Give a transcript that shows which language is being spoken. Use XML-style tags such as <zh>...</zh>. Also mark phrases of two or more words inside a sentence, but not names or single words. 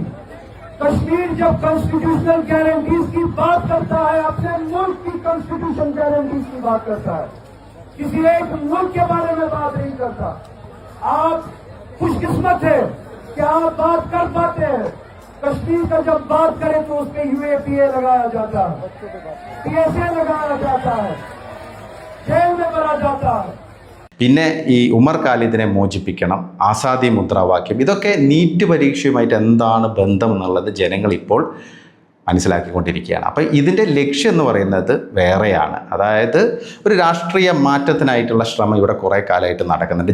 <hi>कश्मीर जब</hi> <en>constitutional guarantees</en> <hi>की बात करता है, अपने मुल्क की</hi> <en>constitution guarantees</en> <hi>की बात करता है, किसी एक मुल्क के बारे में बात नहीं करता. आप खुशकिस्मत है कि आप बात कर पाते हैं. कश्मीर का जब बात करें तो उस पर UAPA लगाया जाता है, PSA लगाया जाता है, जेल में भरा जाता है.</hi> <ml>പിന്നെ ഈ ഉമർ ഖാലിദിനെ മോചിപ്പിക്കണം, ആസാദി മുദ്രാവാക്യം, ഇതൊക്കെ നീറ്റ് പരീക്ഷയുമായിട്ട് എന്താണ് ബന്ധം എന്നുള്ളത് ജനങ്ങൾ ഇപ്പോൾ മനസ്സിലാക്കിക്കൊണ്ടിരിക്കുകയാണ്. അപ്പോൾ ഇതിൻ്റെ ലക്ഷ്യം എന്ന് പറയുന്നത് വേറെയാണ്. അതായത് ഒരു രാഷ്ട്രീയ മാറ്റത്തിനായിട്ടുള്ള ശ്രമം ഇവിടെ കുറേ കാലമായിട്ട് നടക്കുന്നുണ്ട്.</ml>